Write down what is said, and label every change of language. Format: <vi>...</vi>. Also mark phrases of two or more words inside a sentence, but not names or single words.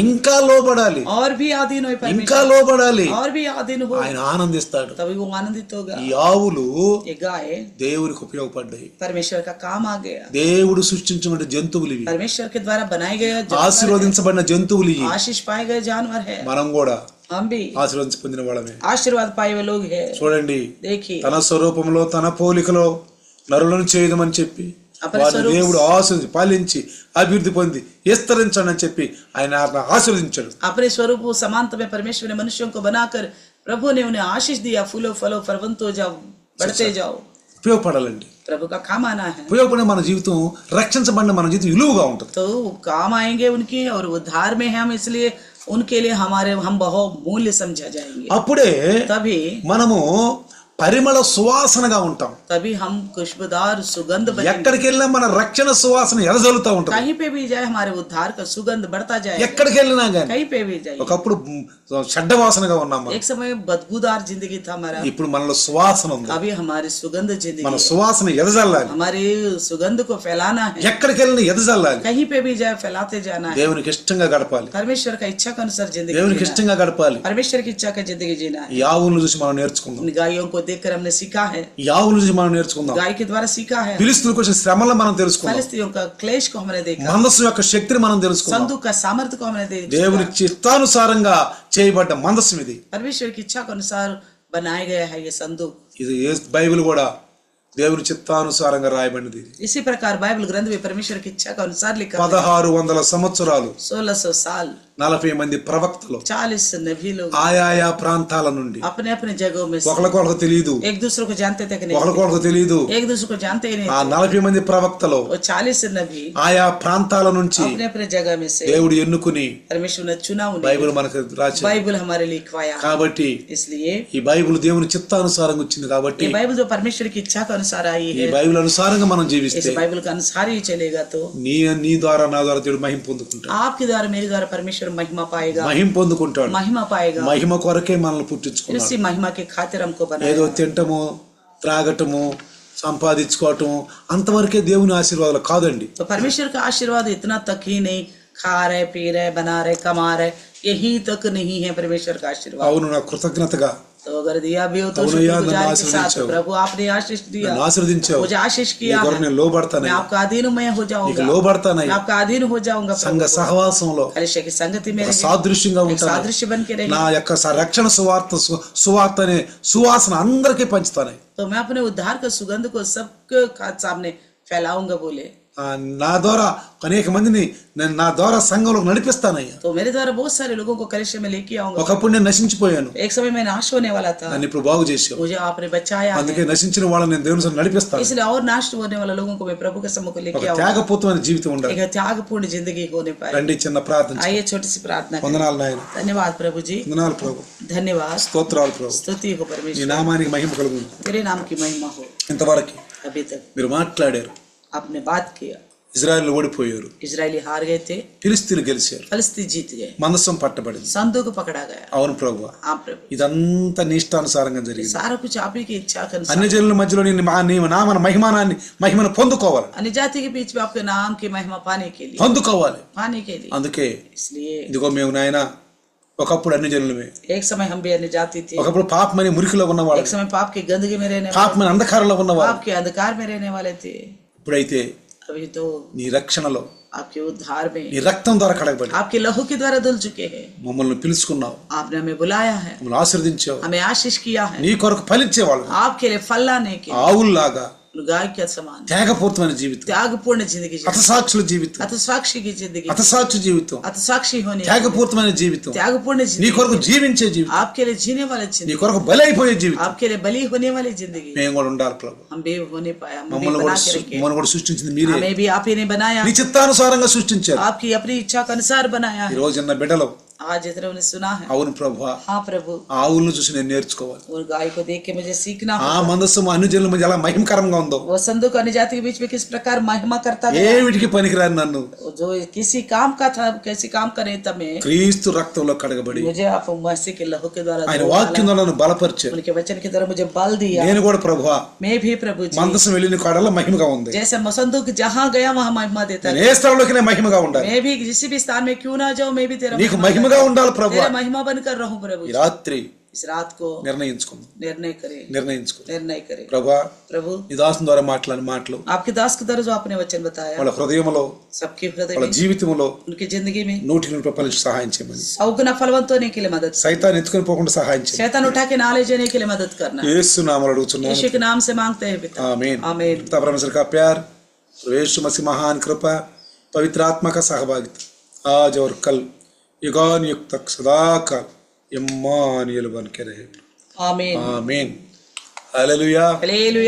<te>ఇంకా లోబడాలి,</te> <hi>और भी आधीन हो</hi> <te>ఇంకా</te> <hi>परमेश्वर,</hi> <te>లోబడాలి.</te> <hi>और भी आधीन हो,</hi> <te>ఆయన ఆనందిస్తాడు.</te> <hi>तभी वो आनंदित होगा।</hi> <te>ఈ ఆవులు</te> <hi>ये गाय</hi> <te>దేవునికి ఉపయోగపడ్డాయి.</te> <hi>परमेश्वर का काम आ गया,</hi> <te>దేవుడు సృష్టించిన జంతువులు ఇవి,</te> <hi>परमेश्वर के द्वारा बनाए गए जानवर</hi> <te>ఆశీర్వదించబడిన జంతువులు ఇవి.</te> <hi>है, आशीष पाए गए जानवर है,</hi> <te>మనం కూడా</te> <hi>हम भी</hi> <te>ఆశీర్వదించి పొందిన వాళ్ళమే.</te> <hi>आशीर्वाद पाए हुए लोग हैं।</hi> <te>చూడండి,</te> <hi>देखिए</hi> <te>తన స్వరూపంలో తన పోలికలో నరులను చేయదమని చెప్పి వారిని దేవుడు ఆశీర్వదించి పాలించి అభివృద్ధి పొంది విస్తరించండి అని చెప్పి ఆయన ఆశీర్వదించాడు.</te> <hi>अपने स्वरूप समानता में परमेश्वर ने मनुष्यों को बनाकर प्रभु ने उन्हें आशीष दिया, फूलो फलो फलवंतो जाओ, बढ़ते जाओ।</hi> <te>ఉపయోగపడాలండి,</te> <hi>प्रभु का काम आना है,</hi> <te>ఉపయోగపడే మన జీవితం, రక్షించబడిన మన జీవితం విలువగా ఉంటుంది.</te> <hi>तो काम आएंगे उनकी, और उद्धार में है हम, इसलिए उनके लिए हम बहुत मूल्य समझा जाएंगे।</hi> <te>అప్పుడే</te> <hi>तभी</hi> <te>మనము పరిమళ సువాసనగా ఉంటాం.</te> <hi>तभी हम खुशबूदार सुगंध बनेंगे।</hi> <te>ఎక్కడికి వెళ్ళినా మన రక్షణ సువాసన ఎదజల్లుతూ ఉంటుంది.</te> <hi>कहीं पे भी जाए हमारे उद्धार का सुगंध बढ़ता जाए,</hi> <te>ఎక్కడికి వెళ్ళినా గానీ.</te> <hi>कहीं पे भी जाए।</hi> <te>ఒకప్పుడు చెడ్డ వాసనగా ఉన్నాం మనం,</te> <hi>एक समय बदबूदार जिंदगी था हमारा,</hi> <te>ఇప్పుడు మనలో సువాసన ఉంది.</te> <hi>अभी हमारी सुगंध जिंदगी</hi> <te>మన</te> <hi>है।</hi> <te>సువాసన ఎదజల్లాలి,</te> <hi>हमारी सुगंध को फैलाना है,</hi> <te>ఎక్కడికి వెళ్ళినా ఎదజల్లాలి.</te> <hi>कहीं पे भी जाए फैलाते जाना है।</hi> <te>దేవునికి ఇష్టంగా గడపాలి,</te> <hi>परमेश्वर का इच्छा के अनुसार जिंदगी</hi> <te>దేవునికి</te> <hi>जीना है।</hi> <te>ఇష్టంగా గడపాలి.</te> <hi>परमेश्वर की इच्छा का जिंदगी जीना है।</hi> <te>ఈ ఆవులను చూసి మనం నేర్చుకుందాం,</te> <hi>इन गायों को देखकर हमने सीखा है,</hi> <te>ఈ ఆవులను చూసి మనం నేర్చుకుందాం.</te> <hi>गाय के द्वारा सीखा है।</hi> <te>ఫిలిస్తీయులకు వచ్చిన శ్రమలను మనం తెలుసుకుందాం,</te> <hi>फलिस्तीयों का क्लेश को हमने देखा,</hi> <te>మందస్సు యొక్క శక్తిని మనం తెలుసుకుందాం.</te> <hi>संदूक का सामर्थ्य को हमने</hi> <te>దేవుని</te> <hi>देखा।</hi> <te>చిత్తానుసారంగా చేయబడ్డ మందస్సు ఇది.</te> <hi>परमेश्वर की इच्छा के अनुसार बनाया गया है ये संदूक।</hi> <te>ఇది బైబిల్ కూడా దేవుని చిత్తానుసారంగా రాయబడినది.</te> <hi>इसी प्रकार बाइबल ग्रंथ में परमेश्वर की इच्छा के अनुसार लिखा है।</hi> <te>1600 సంవత్సరాలు</te> <hi>1600 साल</hi> <te>40 మంది ప్రవక్తలు</te> <hi>40 नबी लोग</hi> <te>ఆయా ప్రాంతాల నుండి,</te> <hi>अपने अपने जगहों में से</hi> <te>ఒకరికొకరు తెలియదు,</te> <hi>एक दूसरे को जानते तक नहीं,</hi> <te>ఒకరికొకరు తెలియదు.</te> <hi>एक दूसरे को जानते ही नहीं।</hi> <te>ఆ 40 మంది ప్రవక్తలు</te> <hi>वो 40 नबी</hi> <te>ఆయా ప్రాంతాల నుంచి</te> <hi>अपने अपने जगह में से</hi> <te>దేవుడు ఎన్నుకుని</te> <hi>परमेश्वर ने चुना उन्हें,</hi> <te>బైబిల్ మనకు రాసి.</te> <hi>बाइबल हमारे लिए लिखवाया।</hi> <te>కాబట్టి</te> <hi>इसलिए</hi> <te>ఈ బైబిల్ దేవుని చిత్తానుసారంగా వచ్చింది. కాబట్టి</te> <hi>ये बाइबल जो परमेश्वर की इच्छा के अनुसार आई</hi> <te>ఈ</te> <hi>है,</hi> <te>బైబిల్ అనుసారంగా మనం</te> <hi>इस</hi> <te>జీవిస్తే</te> <hi>बाइबल के अनुसार ही चलेगा तो</hi> <te>నీ ద్వారా నా ద్వారా దేవుడు మహిమ పొందుకుంటాడు,</te> <hi>आपके द्वारा मेरे द्वारा परमेश्वर महिमा पाएगा,</hi> <te>మహిమ పొందుకుంటాడు.</te> <hi>महिमा पाएगा।</hi> <te>మహిమ కొరకే మనల్ని పుట్టించుకున్నాడు.</te> <hi>इसी महिमा के खातिर हमको</hi> <te>ఏదో</te> <hi>बनाया।</hi> <te>తింటము, త్రాగటము, సంపాదించుకోవటం అంతవరకే దేవుని ఆశీర్వాదాలు కాదండి.</te> <hi>तो परमेश्वर का आशीर्वाद इतना तक ही नहीं, खा रहे पी रहे बना रहे कमा रहे, यही तक नहीं है परमेश्वर का आशीर्वाद।</hi> <te>అవును, నా కృతజ్ఞతగా</te> <hi>तो अगर दिया भी हो तो</hi> <te>అవును, యా, నన్ను</te> <hi>शुक्रगुजारी के साथ,</hi> <te>ఆశీర్వదించావు.</te> <hi>प्रभु आपने आशीष दिया,</hi> <te>నన్ను ఆశీర్వదించావు,</te> <hi>मुझे आशीष</hi> <te>నీ</te> <hi>किया</hi> <te>కొరకు</te> <hi>है,</hi> <te>నేను</te> <hi>मैं</hi> <te>లోబడతానయ్యా,</te> <hi>आपका अधीन मैं हो</hi> <te>నీకు</te> <hi>जाऊंगा, मैं</hi> <te>లోబడతానయ్యా.</te> <hi>आपका अधीन हो जाऊंगा।</hi> <te>సంఘ సహవాసంలో</te> <hi>कलिशा की संगति में</hi> <te>ఒక</te> <hi>रहे,</hi> <te>సాదృశ్యంగా</te> <hi>एक</hi> <te>ఉంటాను.</te> <hi>सादृश्य बन के रहे,</hi> <te>నా యొక్క రక్షణ సువార్త అనే సువాసన అందరికీ పంచుతాను.</te> <hi>तो मैं अपने उद्धार का सुगंध को सबके सामने फैलाऊंगा बोले।</hi> <te>నా ద్వారా అనేక మందిని నేను నా ద్వారా సంఘంలో నడిపిస్తానయ్యా.</te> <hi>तो मेरे द्वारा बहुत सारे लोगों को कलिशा में लेके आऊंगा।</hi> <te>ఒకప్పుడు నేను నశించిపోయాను,</te> <hi>एक समय मैं नाश होने वाला था,</hi> <te>నన్ను ఇప్పుడు బాగు చేసావు.</te> <hi>मुझे आपने बचाया है,</hi> <te>అందుకే నశించిన వాళ్ళని నేను దేవుని సన్నిధిలో నడిపిస్తాను.</te> <hi>इसलिए और नाश होने वाले लोगों को मैं प्रभु के सम्मुख</hi> <te>ఒక</te> <hi>लेके आऊंगा।</hi> <te>త్యాగపూర్వమైన జీవితం ఉండాలి.</te> <hi>एक त्यागपूर्ण जिंदगी होने पाए।</hi> <te>రండి చిన్న ప్రార్థన.</te> <hi>आइए छोटी सी प्रार्थना करें।</hi> <te>వందనాలు నాయన,</te> <hi>धन्यवाद प्रभु जी,</hi> <te>వందనాలు ప్రభు,</te> <hi>धन्यवाद,</hi> <te>స్తోత్రాలు ప్రభు.</te> <hi>स्तुति हो</hi> <te>నీ</te> <hi>परमेश्वर,</hi> <te>నామానికి మహిమ కలుగును.</te> <hi>तेरे नाम की महिमा हो।</hi> <te>ఇంతవరకు</te> <hi>अभी तक</hi> <te>మీరు మాట్లాడారు.</te> <hi>आपने बात किया,</hi> <te>ఇజ్రాయెల్ ఓడిపోయారు,</te> <hi>इजरायली हार गए थे,</hi> <te>ఫిలిస్తీన్లు గెలిచారు,</te> <hi>फलस्तीन जीत गए,</hi> <te>మందసం పట్టబడింది.</te> <hi>संदूक पकड़ा गया।</hi> <te>అవును ప్రభు,</te> <hi>आप प्रभु,</hi> <te>ఇదంతా నీ ఇష్టానుసారంగా జరిగింది.</te> <hi>सारा कुछ आप ही की इच्छा के अनुसार।</hi> <te>అన్ని జనుల మధ్యలో నీ నామన మహిమను పొందుకోవాలి,</te> <hi>अन्य जाति के बीच में आपके नाम की महिमा पाने के लिए,</hi> <te>పొందుకోవాలి.</te> <hi>पाने के लिए।</hi> <te>అందుకే</te> <hi>इसलिए</hi> <te>ఇదిగో మేము నాయన ఒకప్పుడు అన్ని జనులమే,</te> <hi>एक समय हम भी अन्य जाति थे,</hi> <te>ఒకప్పుడు పాపమని మురికిలో</te> <hi>एक</hi> <te>ఉన్నవాళ్ళు,</te> <hi>समय पाप की गंदगी में रहने वाले,</hi> <te>పాపమని అంధకారంలో ఉన్నవాళ్ళు.</te> <hi>पाप के अंधकार में रहने वाले थे।</hi> <te>ఇప్పుడైతే</te> <hi>अभी तो</hi> <te>నీ రక్షణలో</te> <hi>आपके उद्धार में,</hi> <te>నీ రక్తం ద్వారా కడగబడి</te> <hi>आपके लहू के द्वारा धुल चुके हैं।</hi> <te>మమ్మల్ని పిలుచుకున్నావు,</te> <hi>आपने हमें बुलाया है,</hi> <te>మమ్మల్ని ఆశీర్వదించావు.</te> <hi>हमें आशीष किया है,</hi> <te>నీ కొరకు ఫలించేవాళ్ళు</te> <hi>आपके लिए फल लाने के लिए,</hi> <te>ఆవుల్లాగా</te> <hi>गाय के समान</hi> <te>త్యాగపూర్తమైన జీవితం,</te> <hi>त्यागपूर्ण जिंदगी,</hi> <te>హతసాక్షుల జీవితం,</te> <hi>हतसाक्षी की जिंदगी,</hi> <te>హతసాక్షి జీవితం,</te> <hi>हतसाक्षी होने,</hi> <te>త్యాగపూర్తమైన జీవితం,</te> <hi>त्यागपूर्ण</hi> <te>నీ</te> <hi>जिंदगी,</hi> <te>కొరకు జీవించే జీవితం,</te> <hi>आपके लिए जीने वाले</hi> <te>నీ</te> <hi>जिंदगी,</hi> <te>కొరకు బలైపోయే జీవితం</te> <hi>आपके लिए बलि होने वाली जिंदगी</hi> <te>మేము కూడా ఉండాలి ప్రభు.</te> <hi>हम भी होने पाए, हम भी</hi> <te>మమ్మల్ని</te> <hi>बना</hi> <te>కూడా</te> <hi>के रखे,</hi> <te>మమ్మల్ని కూడా సృష్టించింది మీరే,</te> <hi>हमें भी आप ही ने बनाया,</hi> <te>నీ చిత్తానుసారంగా సృష్టించారు.</te> <hi>आपकी अपनी इच्छा के अनुसार बनाया</hi> <te>ఈ</te> <hi>है।</hi> <te>రోజు నా బిడ్డలు</te> <hi>आज इतना उन्हें सुना है,</hi> <te>అవును ప్రభు,</te> <hi>हाँ प्रभु,</hi> <te>ఆవులను చూసి నేను నేర్చుకోవాలి.</te> <hi>और गाय को देख के मुझे सीखना</hi> <te>ఆ</te> <hi>होगा,</hi> <te>మందస్సు అన్ని జనుల మధ్య ఎలా మహిమకరంగా ఉందో,</te> <hi>वो संदूक अन्य जाति के बीच में किस प्रकार महिमा करता है,</hi> <te>ఏమిటికి పనికిరాని నన్ను</te> <hi>जो किसी काम का था, किसी काम करे तब में</hi> <te>క్రీస్తు రక్తంలో కడగబడి</te> <hi>मुझे आप मसीह के लहू के द्वारा</hi> <te>ఆయన</te> <hi>धो</hi> <te>వాక్యం</te> <hi>डाला,</hi> <te>ద్వారా నన్ను బలపరిచారు.</te> <hi>उनके वचन की तरह मुझे बल दिया,</hi> <te>నేను కూడా ప్రభువా</te> <hi>मैं भी प्रभु जी,</hi> <te>మందసం వెళ్ళిన కాడల్లో మహిమగా ఉంది.</te> <hi>जैसे संदूक जहाँ गया वहाँ महिमा देता</hi> <te>నేను</te> <hi>है,</hi> <te>ఏ స్థలంలోకి నేను మహిమగా ఉండాలి.</te> <hi>मैं भी किसी भी स्थान में क्यों ना जाऊँ, मैं भी तेरा</hi> <te>నీకు మహిమగా ఉండాలి ప్రభువా.</te> <hi>तेरा महिमा बनकर रहूं प्रभु</hi> <te>ఈ</te> <hi>जी।</hi> <te>రాత్రి</te> <hi>इस रात को</hi> <te>నిర్ణయించుకుందాం,</te> <hi>निर्णय करे</hi> <te>ప్రభువా.</te> <hi>प्रभु,</hi> <te>నీ దాసుని ద్వారా మాట్లాడిన మాటలు</te> <hi>आपके दास के द्वारा जो आपने वचन बताया,</hi> <te>వాళ్ళ హృదయంలో</te> <hi>सबके हृदय</hi> <te>వాళ్ళ</te> <hi>में,</hi> <te>జీవితంలో</te> <hi>उनकी जिंदगी में</hi> <te>100 ఫలించి సహాయం చేయమని,</te> <hi>100 गुना फलवंत होने के लिए मदद,</hi> <te>సైతాన్ని ఎత్తుకొని పోకుండా సహాయం చేయమని</te> <hi>शैतान उठा के ना ले जाने के लिए मदद करना,</hi> <te>యేసు నామములో అడుగుతున్నాను.</te> <hi>यीशु के नाम से मांगते हैं पिता, आमीन. आमीन। पिता परमेश्वर का प्यार, यीशु मसीह महान कृपा, पवित्र आत्मा का सहभागिता आज और कल युगान युग तक सदा काल इम्मानुएल बन के रहे. आमीन, आमीन. हालेलुया, हालेलुया,</hi>